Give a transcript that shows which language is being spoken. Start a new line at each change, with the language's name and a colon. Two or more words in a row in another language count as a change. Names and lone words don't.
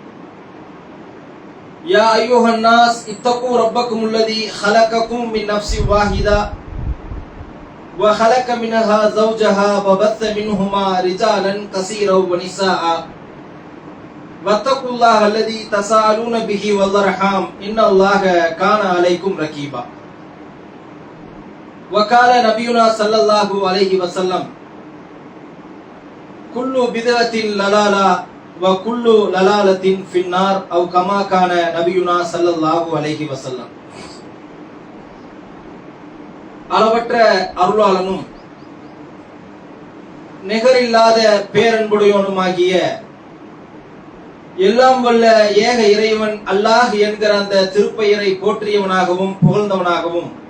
Arabic: يا أيها الناس اتقوا ربكم الذي خلقكم من نفس واحدة وخلق منها زوجها وبث منهما رجالا كثيرا ونساء واتقوا الله الذي تساءلون به والأرحام إن الله كان عليكم رقيبا. وقال نبينا صلى الله عليه وسلم كل بدعة ضلالة وكل ضلالة في النار أو كما كان نبينا صلى الله عليه وسلم.
Tamil: அளவற்ற அருளாளனும் நிகரில்லாத பேரன்புடையவனுமாகிய எல்லாம் வல்ல ஏக இறைவன் அல்லாஹ் என்கிற அந்த திருப்பெயரை போற்றியவனாகவும் புகழ்ந்தவனாகவும்